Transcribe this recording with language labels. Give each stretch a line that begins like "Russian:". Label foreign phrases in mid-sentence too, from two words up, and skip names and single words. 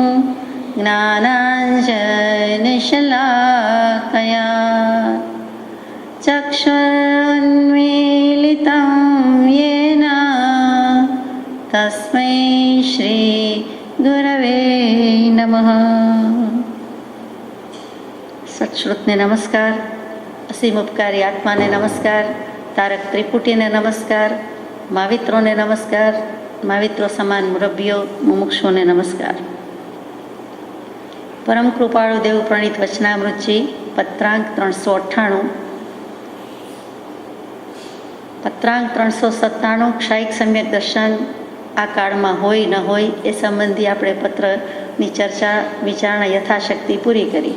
Sanskrit: ज्ञानाञ्जनशलाकया चक्षुरुन्मीलितं येन तस्मै श्रीगुरवे नमः।
Gujarati: સત્શ્રુતને નમસ્કાર, અસીમ ઉપકારી આત્માને નમસ્કાર, તારક ત્રિપુટીને નમસ્કાર, માવિત્રોને નમસ્કાર, माविત્રો સમાન મુરબ્બીઓ મુમુક્ષુઓને નમસ્કાર। પરમ કૃપાળુ દેવ પ્રણીત વચનામૃતજી પત્રાંક 398, પત્રાંક 397 ક્ષાયિક સમ્યક દર્શન આ કાળમાં હોય ન હોય એ સંબંધી આપણે પત્રની ચર્ચા વિચારણા યથાશક્તિ પૂરી કરી।